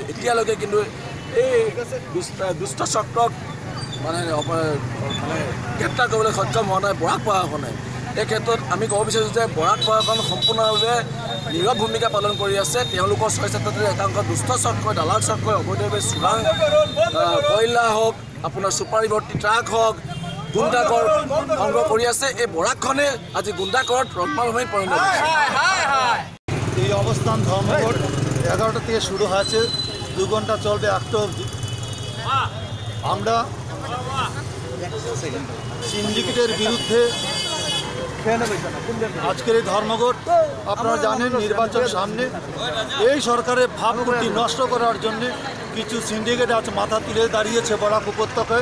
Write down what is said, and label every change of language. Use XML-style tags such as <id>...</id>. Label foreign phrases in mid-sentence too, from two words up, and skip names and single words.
<as>এতিয়ালৈকে কিন্তু এই দুষ্ট চক্ৰক গ্ৰেপ্তাৰ কৰিবলৈ সক্ষম হোৱা নাই বৰাক প্ৰশাসনে। এই ক্ষেত্ৰত আমি ক'ব বিচাৰিছোঁ যে বৰাক প্ৰশাসন সম্পূৰ্ণভাৱে নীৰৱ ভূমিকা পালন কৰি আছে। তেওঁলোকৰ 6-7টাত একাংশ দুষ্ট চক্ৰই, দালাল চক্ৰই অবৈধভাৱে চোৰাং কয়লা হওক, আপোনাৰ চুপাৰি ভৰ্তি ট্ৰাক হওক, গুণ্ডাকৰ সংগ্রহ করে আছে।</as> <bn>এই বরাকখনে আজ গুন্ডাকরত রত্নভূমি পরিণত হয়েছে। এই অবস্থান ধর্মঘট 11টা থেকে শুরু হয়েছে, 2 ঘন্টা চলবে 8টা অবধি। আমরা সিন্ডিকেটের বিরুদ্ধে আজকের এই ধর্মঘট, আপনারা জানেন নির্বাচন সামনে, এই সরকারের ভাবমূর্তি নষ্ট করার জন্য কিছু সিন্ডিকেট আজ মাথা তুলে দাঁড়িয়েছে বরাক উপত্যকায়।</bn>